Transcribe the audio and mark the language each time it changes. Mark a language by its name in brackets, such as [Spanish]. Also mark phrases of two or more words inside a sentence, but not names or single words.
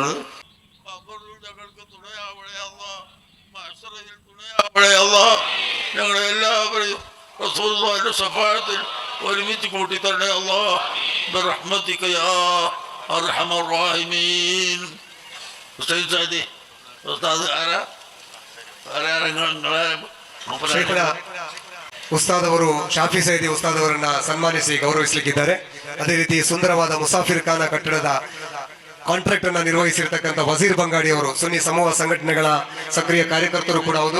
[Malayalam] ഞങ്ങൾക്ക് തുണയാവണേ അല്ലാഹ്, മഹ്ശറിൽ തുണയാവണേ. അല്ലാ ഞങ്ങളെ എല്ലാവരെയും റസൂലുള്ളാഹിന്റെ ശഫാഅത്തിൽ ഒരുമിച്ച് കൂട്ടി തരണേ അല്ലാ [Arabic] بِرَحْمَتِكَ يَا أَرْحَمَ الرَّاحِمِين. [Malayalam] ഉസ്താദ് സാദി ഉസ്താദ് ആരാ [Kannada] ಶೇಖರ ಉಸ್ತಾದ್ ಅವರು ಶಾಫಿ ಸೈದಿ ಉಸ್ತಾದ್ ಅವರನ್ನ ಸನ್ಮಾನಿಸಿ ಗೌರವಿಸಲಿಕ್ಕಿದ್ದಾರೆ. ಅದೇ ರೀತಿ ಸುಂದರವಾದ ಮುಸಾಫಿರ್ ಖಾನ ಕಟ್ಟಡದ ಕಾಂಟ್ರಾಕ್ಟ್ ಅನ್ನ ನಿರ್ವಹಿಸಿರ್ತಕ್ಕಂಥ ವಜೀರ್ ಬಂಗಾಡಿ ಅವರು ಸುನ್ನಿ ಸಮೂಹ ಸಂಘಟನೆಗಳ ಸಕ್ರಿಯ ಕಾರ್ಯಕರ್ತರು ಕೂಡ ಹೌದು.